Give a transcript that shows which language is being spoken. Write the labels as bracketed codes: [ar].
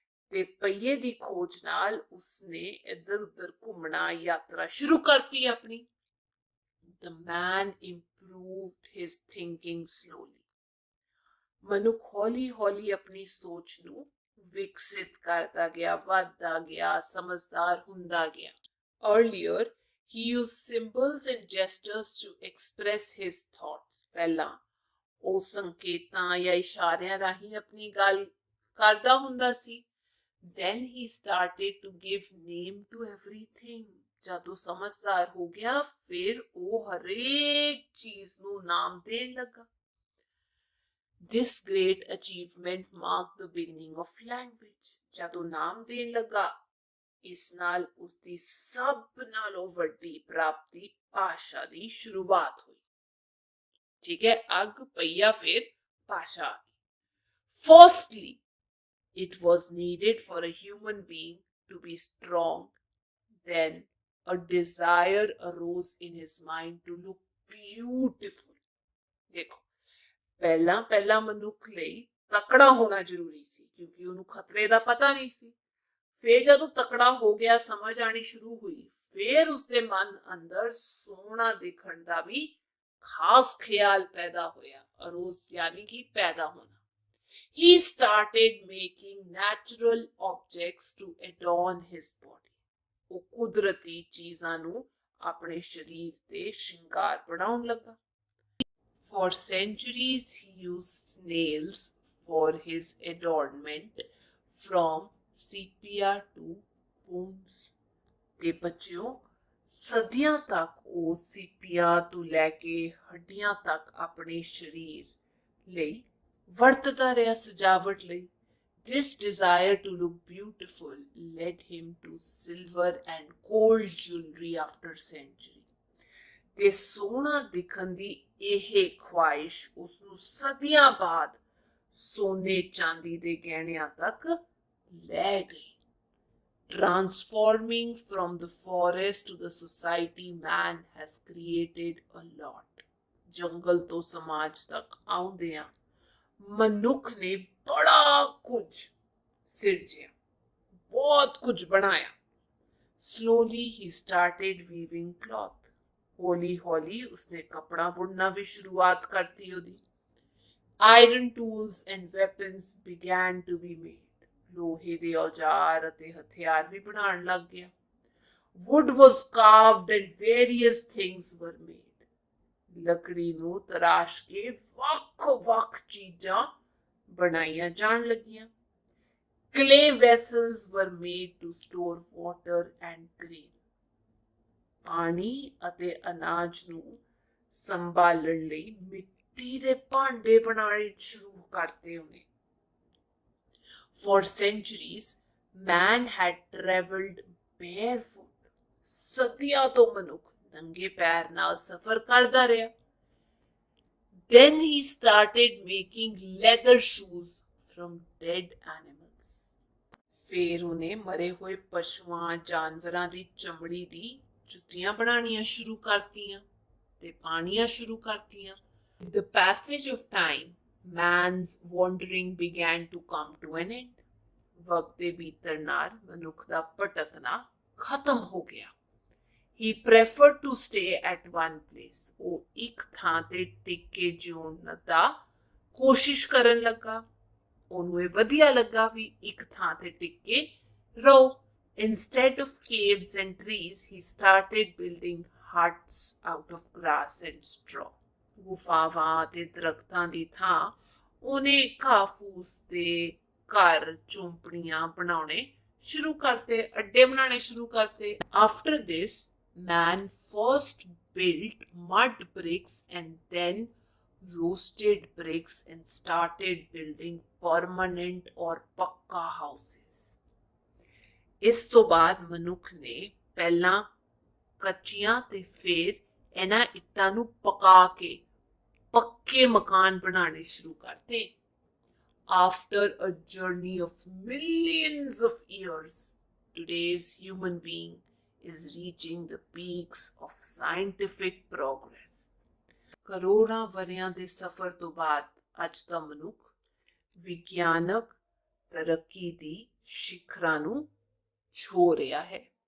[pa] ਤੇ ਪਹੀਏ ਦੀ ਖੋਜ ਨਾਲ ਉਸਨੇ ਇੱਧਰ ਉੱਧਰ ਘੁੰਮਣਾ ਯਾਤਰਾ ਸ਼ੁਰੂ ਕਰਤੀ ਆਪਣੀ। [en] The man improved his thinking slowly। [pa] ਮਨੁੱਖ ਹੌਲੀ ਹੌਲੀ ਆਪਣੀ ਸੋਚ ਨੂੰ ਵਿਕਸਿਤ ਕਰਦਾ ਗਿਆ, ਵੱਧਦਾ ਗਿਆ, ਸਮਝਦਾਰ ਹੁੰਦਾ ਗਿਆ। [en] Earlier, he used symbols and gestures to express his thoughts। [pa] ਪਹਿਲਾਂ ਉਹ ਸੰਕੇਤਾਂ ਜਾਂ ਇਸ਼ਾਰਿਆਂ ਰਾਹੀਂ ਆਪਣੀ ਗੱਲ ਕਰਦਾ ਹੁੰਦਾ ਸੀ। [en] Then he started to give name to everything। [pa] ਜਦੋਂ ਸਮਝਦਾਰ ਹੋ ਗਿਆ ਫਿਰ ਉਹ ਹਰੇਕ ਚੀਜ਼ ਨੂੰ ਨਾਮ ਦੇਣ ਲੱਗਾ। [en] This great achievement marked the beginning of language। [pa] ਜਦੋਂ ਨਾਮ ਦੇਣ ਲੱਗਾ ਇਸ ਨਾਲ ਉਸਦੀ ਸਭ ਨਾਲੋਂ ਵੱਡੀ ਪ੍ਰਾਪਤੀ ਭਾਸ਼ਾ ਦੀ ਸ਼ੁਰੂਆਤ ਹੋਈ। ਠੀਕ ਹੈ, ਅੱਗ ਪਈਆ ਫਿਰ ਭਾਸ਼ਾ ਆ ਗਈ। [en] Firstly, it was needed for a human being to be strong। Then a desire arose in his mind to look beautiful। [pa] ਦੇਖੋ ਪਹਿਲਾਂ ਪਹਿਲਾਂ ਮਨੁੱਖ ਲਈ ਤਕੜਾ ਹੋਣਾ ਜ਼ਰੂਰੀ ਸੀ ਕਿਉਂਕਿ ਉਹਨੂੰ ਖਤਰੇ ਦਾ ਪਤਾ ਨਹੀਂ ਸੀ। ਫਿਰ ਜਦੋਂ ਤਕੜਾ ਹੋ ਗਿਆ, ਸਮਝ ਆਣੀ ਸ਼ੁਰੂ ਹੋਈ, ਫਿਰ ਉਸਦੇ ਮਨ ਅੰਦਰ ਸੋਹਣਾ ਦੇਖਣ ਦਾ ਵੀ ਖਾਸ ਖਿਆਲ ਪੈਦਾ ਹੋਇਆ। ਅਰੋਜ਼ ਯਾਨੀ ਕਿ ਪੈਦਾ ਹੋਣਾ। [en] He started making natural objects to adorn his body। [pa] ਉਹ ਕੁਦਰਤੀ ਚੀਜ਼ਾਂ ਨੂੰ ਆਪਣੇ ਸਰੀਰ ਤੇ ਸ਼ਿੰਗਾਰ ਬਣਾਉਣ ਲੱਗਾ। [en] For centuries he used nails for his adornment, from sepia to bones। [pa] ਤੇ ਬੱਚਿਓ ਸਦੀਆਂ ਤੱਕ ਉਹ ਸੀਪੀਆ ਤੋਂ ਲੈ ਕੇ ਹੱਡੀਆਂ ਤੱਕ ਆਪਣੇ ਸਰੀਰ ਲਈ ਵਰਤਦਾ ਰਿਹਾ ਸਜਾਵਟ ਲਈ। [en] This desire to look beautiful led him to silver and gold jewelry after century। [pa] ਤੇ ਸੋਹਣਾ ਦਿਖਣ ਦੀ ਇਹ ਖੁਆਇਸ਼ ਉਸਨੂੰ ਸਦੀਆਂ ਬਾਅਦ ਸੋਨੇ ਚਾਂਦੀ ਦੇ ਗਹਿਣਿਆਂ ਤੱਕ ਲੈ ਗਈ। [en] Transforming from the forest to the society, man has created a lot। [pa] ਜੰਗਲ ਤੋਂ ਸਮਾਜ ਤੱਕ ਆਉਂਦਿਆਂ ਮਨੁੱਖ ਨੇ ਬੜਾ ਕੁਝ ਸਿਰਜਿਆ, ਬਹੁਤ ਕੁਝ ਬਣਾਇਆ। [en] Slowly he started weaving cloth। [pa] ਹੌਲੀ ਹੌਲੀ ਉਸਨੇ ਕੱਪੜਾ ਬੁਣਨਾ ਵੀ ਸ਼ੁਰੂਆਤ ਕਰਤੀ ਉਹਦੀ। [en] Iron tools and weapons began to be made। [pa] ਲੋਹੇ ਦੇ ਔਜ਼ਾਰ ਅਤੇ ਹਥਿਆਰ ਵੀ ਬਣਾਉਣ ਲੱਗ ਗਿਆ। [en] Wood was carved and various things were made। [pa] ਲੱਕੜੀ ਨੂੰ ਤਰਾਸ਼ ਕੇ ਵੱਖ-ਵੱਖ ਚੀਜ਼ਾਂ ਬਣਾਈਆਂ ਜਾਣ ਲੱਗੀਆਂ। [en] Clay vessels were made to store water and grain। [pa] ਪਾਣੀ ਅਤੇ ਅਨਾਜ ਨੂੰ ਸੰਭਾਲਣ ਲਈ ਮਿੱਟੀ ਦੇ ਭਾਂਡੇ ਬਣਾਉਣੇ ਸ਼ੁਰੂ ਕਰਤੇ ਉਹਨੇ। [en] For centuries, man had traveled barefoot। [pa] ਸਦੀਆਂ ਤੋਂ ਮਨੁੱਖ ਨੰਗੇ ਪੈਰ ਨਾਲ ਸਫ਼ਰ ਕਰਦਾ ਰਿਹਾ। [en] Then he started making leather shoes from dead animals। [pa] ਫਿਰ ਉਹਨੇ ਮਰੇ ਹੋਏ ਪਸ਼ੂਆਂ ਜਾਨਵਰਾਂ ਦੀ ਚਮੜੀ ਦੀ ਜੁੱਤੀਆਂ ਬਣਾਉਣੀਆਂ ਸ਼ੁਰੂ ਕਰਤੀਆਂ ਤੇ ਪਾਣੀਆਂ ਸ਼ੁਰੂ ਕਰਤੀਆਂ। [en] The passage of time Man's wandering began to come to an end. [pa] वक्त ਦੇ ਬੀਤਣ ਨਾਲ ਮਨੁੱਖ ਦਾ ਭਟਕਣਾ ਖਤਮ ਹੋ ਗਿਆ. [en] He preferred to stay at one place. [pa] ਉਹ ਇੱਕ ਥਾਂ ਤੇ ਟਿਕ ਕੇ ਜਿਉਣ ਦਾ ਕੋਸ਼ਿਸ਼ ਕਰਨ ਲੱਗਾ. ਉਹਨੂੰ ਇਹ ਵਧੀਆ ਲੱਗਾ ਵੀ ਇੱਕ ਥਾਂ ਤੇ ਟਿਕ ਕੇ ਰਹੋ. [en] Instead of caves and trees, he started building huts out of grass and straw. [pa] ਗੁਫਾਵਾਂ ਤੇ ਦਰਖਤਾਂ ਦੀ ਥਾਂ ਉਹਨੇ ਘਾਹ ਫੂਸ ਦੇ ਘਰ ਝੌਂਪੜੀਆਂ ਬਣਾਉਣੇ ਸ਼ੁਰੂ ਕਰਤੇ, ਅੱਡੇ ਬਣਾਉਣੇ ਸ਼ੁਰੂ ਕਰਤੇ. [en] After this, man first built mud bricks and then roasted bricks and started building permanent or ਪੱਕਾ houses. [pa] ਇਸ ਤੋਂ ਬਾਅਦ ਮਨੁੱਖ ਨੇ ਪਹਿਲਾਂ ਕੱਚੀਆਂ ਤੇ ਫਿਰ ਇਹਨਾਂ ਇੱਟਾਂ ਨੂੰ ਪਕਾ ਕੇ ਪੱਕੇ ਮਕਾਨ ਬਣਾਉਣੇ ਸ਼ੁਰੂ ਕਰਤੇ. [en] After a journey of millions of years, today's human being is reaching the peaks of scientific progress. [pa] ਕਰੋੜਾਂ ਵਰ੍ਹਿਆਂ ਦੇ ਸਫ਼ਰ ਤੋਂ ਬਾਅਦ ਅੱਜ ਦਾ ਮਨੁੱਖ ਵਿਗਿਆਨਕ ਤਰੱਕੀ ਦੀ ਸਿਖਰਾਂ ਨੂੰ ਛੋ ਰਿਹਾ ਹੈ.